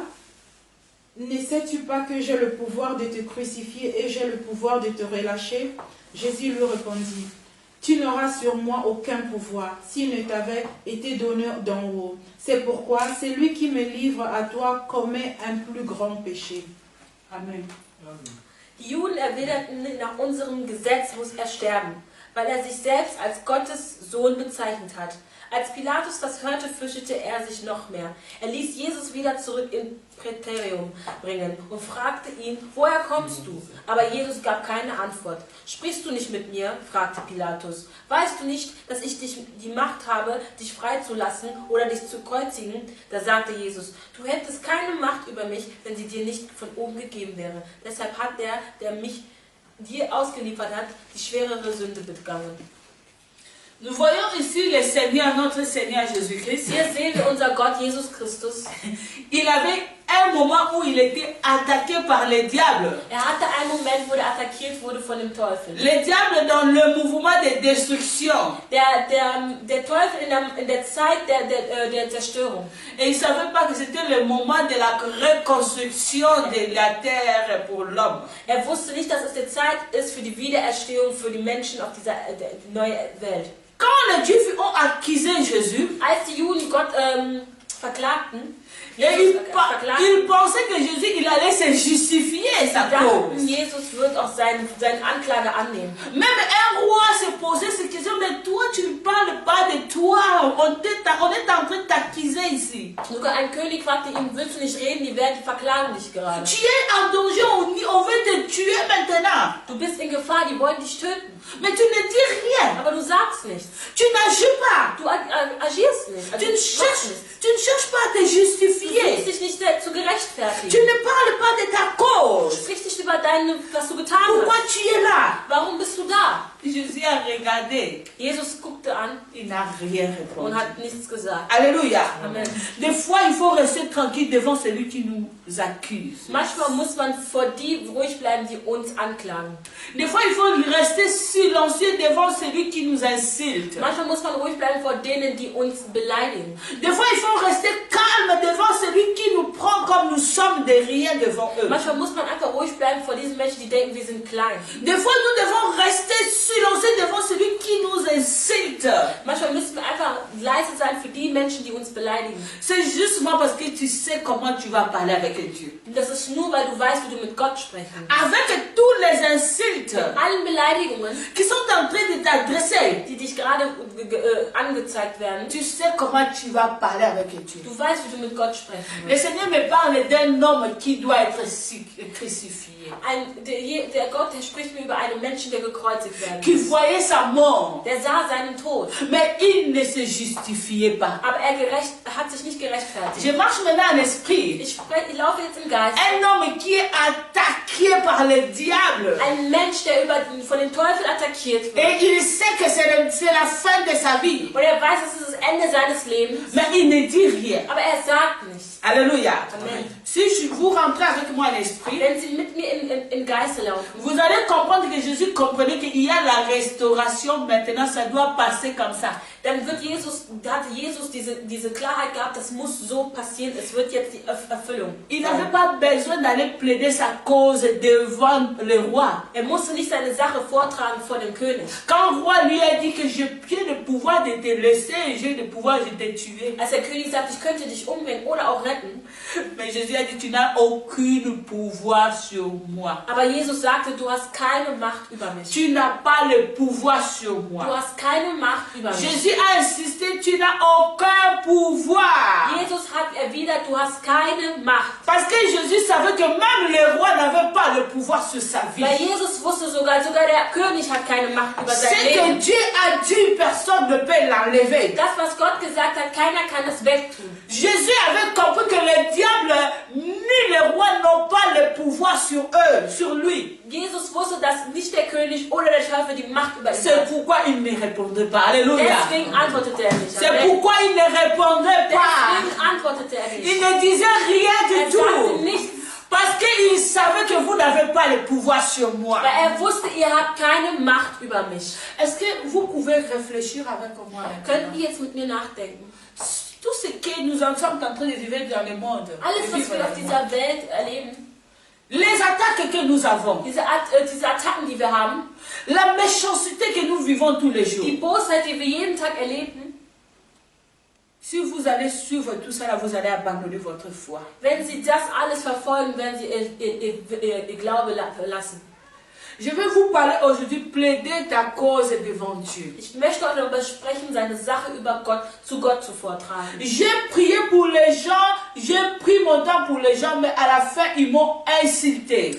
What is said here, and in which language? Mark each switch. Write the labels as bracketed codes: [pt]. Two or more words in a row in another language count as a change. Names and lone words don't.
[fr] Ne sais-tu pas que j'ai le pouvoir de te crucifier et j'ai le pouvoir de te relâcher? Jésus lui répondit, tu n'auras sur moi aucun pouvoir s'il ne t'avait été donné d'en haut. C'est pourquoi celui qui me livre à toi commet un plus grand péché. Amen. [de] Die Juden erwiderten, nach unserem Gesetz muss er sterben, weil er sich selbst als Gottes Sohn bezeichnet hat. Als Pilatus das hörte, fürchtete er sich noch mehr. Er ließ Jesus wieder zurück ins Prätorium bringen und fragte ihn, woher kommst du? Aber Jesus gab keine Antwort. Sprichst du nicht mit mir? Fragte Pilatus. Weißt du nicht, dass ich die Macht habe, dich freizulassen oder dich zu kreuzigen? Da sagte Jesus, du hättest keine Macht über mich, wenn sie dir nicht von oben gegeben wäre. Deshalb hat der mich dir ausgeliefert hat, die schwerere Sünde begangen. [fr] Nous voyons ici le Seigneur, notre Seigneur Jésus-Christ. [de] Hier sehen wir unser Gott Jesus Christus. [fr] Il avait un moment où il était attaqué par le diable. [de] Hatte einen Moment, wo er attackiert wurde von dem Teufel. [fr] Le diable dans le mouvement de destruction. [de] Der Teufel in der Zeit der Zerstörung. [fr] Et il ne savait pas que c'était le moment de la reconstruction de la terre pour l'homme. [de] Er wusste nicht, dass es die Zeit ist für die Wiedererstehung für die Menschen auf dieser neuen Welt. [fr] Quand les Juifs ont accusé Jésus, [de] als die Juden Gott verklagten, [fr] ils pensaient que Jésus il allait se justifier sa cause. [de] Jesus wird auch seine Anklage annehmen. [fr] Même un roi se posait cette question, mais toi tu ne parles pas de toi, on est en train de t'accuser ici. [de] Sogar ein König fragte ihn, willst du nicht reden, die verklagen dich gerade. [fr] Tu es en danger, on veut te tuer maintenant. [de] Du bist in Gefahr, die wollen dich töten. [fr] Mais tu ne dis rien. [de] Aber du sagst nichts. [fr] Tu n'agis pas. [de] Du agierst nicht. [fr] Tu ne cherches pas à te justifier. [de] Du versuchst dich nicht zu gerechtfertigen. [fr] Tu ne parles pas de ta cause. [de] Du sprichst nicht über was du getan [fr] Pourquoi [de] hast. [fr] tu es là? [de] Warum bist du da? [fr] Jésus a regardé. [de] Jesus guckte an. [fr] Il n'a rien répondu. [de] Und hat nichts gesagt. [fr] Alléluia. [de] Amen. [fr] Des fois, il faut rester tranquille devant celui qui nous accuse. [de] Manchmal muss man vor die ruhig bleiben, die uns anklagen. [fr] Des fois, il faut rester silencieux devant celui qui nous insulte. [de] Manchmal muss man ruhig bleiben vor denen, die uns beleidigen. [fr] Des fois, il faut rester calme devant celui qui nous prend comme nous sommes de rien devant eux. [de] Manchmal muss man einfach ruhig bleiben vor diesen Menschen, die denken, wir sind klein. [fr] Des fois, nous devons rester silencieux devant celui qui nous insulte. [de] Manchmal müssen wir einfach leise sein für die Menschen, die uns beleidigen. [fr] C'est justement parce que tu sais comment tu vas parler avec Dieu. [de] Das ist nur, weil du weißt, wie du mit Gott sprechen. [fr] Avec tous les insultes [de] Allen Beleidigungen, [fr] qui sont en train de t'adresser, [de] die dich gerade angezeigt werden, [fr] tu sais comment tu vas parler avec Dieu. [de] du weißt, wie du mit Gott sprechen [fr] Le [de] wirst. [fr] Seigneur me parle d'un homme qui doit être crucifié, [de] Der Gott, der spricht mir über einen Menschen, der gekreuzigt werden [fr] qui [de] muss. [fr] voyait sa mort, [de] Der sah seinen Tod, [fr] mais il ne se justifiait pas. [de] aber er hat sich nicht gerechtfertigt. [fr] Je marche maintenant en esprit. [de] Ich laufe jetzt im Geist. [fr] Un homme qui est attaqué par le diable. [de] Ein Mensch, der von dem Teufel attackiert wird. [fr] Et il sait que c'est la fin de sa vie. [de] Und er weiß, es ist das Ende seines Lebens. [fr] Mais il ne dit rien. [de] Aber er sagt nichts. [fr] Alléluia. [de] Amen. [fr] Si vous rentrez avec moi en esprit, [de] Wenn sie mit mir in Geiste laufen, [fr] vous allez comprendre que Jésus comprenait qu'il y a la restauration maintenant, ça doit passer comme ça. [de] dann hat Jesus diese Klarheit gehabt, das muss so passieren, es wird jetzt die Erfüllung. [fr] Il n'avait pas besoin d'aller plaider sa cause devant le roi. [de] Er musste nicht seine Sache vortragen vor dem König. [fr] Quand le roi lui a dit que j'ai le pouvoir de te laisser, j'ai le pouvoir de te tuer. [de] Als der König sagt, ich könnte dich umbringen oder auch retten, [fr] Mais Jésus a dit, tu n'as aucun pouvoir sur moi. [de] aber Jesus sagte, du hast keine Macht über mich. [fr] Tu n'as pas le pouvoir sur [de] Du [fr] moi. [de] hast keine Macht über mich. [fr] Jésus a insisté, tu n'as aucun pouvoir. [de] Jesus hat erwidert, du hast keine Macht. [fr] Parce que Jésus savait que même le roi n'avait pas le pouvoir sur sa vie. [de] Weil Jesus wusste sogar der König hat keine Macht über sein [fr] C'est que [de] Leben. [fr] Dieu a dit, personne ne peut l'enlever. [de] Das, was Gott gesagt hat, keiner kann es wegtun. [fr] Jésus avait compris que le diable ni le roi n'ont pas le pouvoir sur eux, sur lui. [de] Jesus wusste, dass nicht der König oder der Teufel die Macht über ihn [fr] C'est [de] hat. [fr] pourquoi il ne répondait pas. Alléluia. [de] Deswegen antwortete er nicht. [fr] C'est [de] Amen. [fr] pourquoi il ne répondait pas. [de] Deswegen antwortete er [fr] Il [de] nicht. [fr] ne disait rien [de] Er [fr] du [de] sagte [fr] tout. [de] nichts, [fr] Parce qu'il savait que vous n'avez pas le pouvoir sur moi. [de] weil er wusste, ihr habt keine Macht über mich. [fr] Est-ce que vous pouvez réfléchir avec moi [de] Könnt [fr] maintenant? [de] ihr jetzt mit mir nachdenken? [fr] Tout ce que nous sommes en train de vivre dans le monde, [de] Alles, was wir auf dieser Welt erleben, [fr] les attaques que nous avons, [de] diese Attacken, die wir haben, [fr] la méchanceté que nous vivons tous les jours, [de] die Bosheit, die wir jeden Tag erleben, [fr] si vous allez suivre tout ça, là, vous allez abandonner votre foi. [de] wenn sie das alles verfolgen, werden sie ihr Glaube verlassen. [fr] Je vais vous parler aujourd'hui, plaider ta cause devant Dieu. [de] Ich möchte euch darüber sprechen, seine Sache über Gott zu Gott zu vortragen. [fr] J'ai prié pour les gens, j'ai pris mon temps pour les gens, mais à la fin, ils m'ont insulté.